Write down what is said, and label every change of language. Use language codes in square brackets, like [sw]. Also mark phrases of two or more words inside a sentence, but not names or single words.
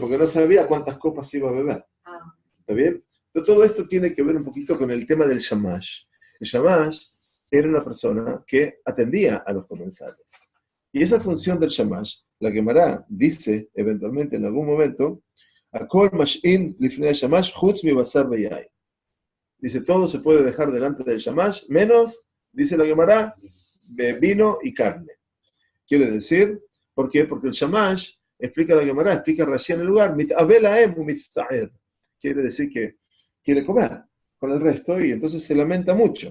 [es] Porque no sabía cuántas copas iba a beber. ¿Está bien? Entonces, todo esto tiene que ver un poquito con el tema del shamash. El shamash era una persona que atendía a los comensales. Y esa función del shamash, la Gemara dice eventualmente en algún momento, [he] הכל משהין לפני שמש חוץ מבשר ויין. [es] Dice, todo se puede dejar delante del shamash, menos, dice la Gemara, vino y carne. Quiere decir, ¿por qué? Porque el shamash, explica la Gemara, explica Rashi en el lugar, quiere decir que quiere comer con el resto y entonces se lamenta mucho.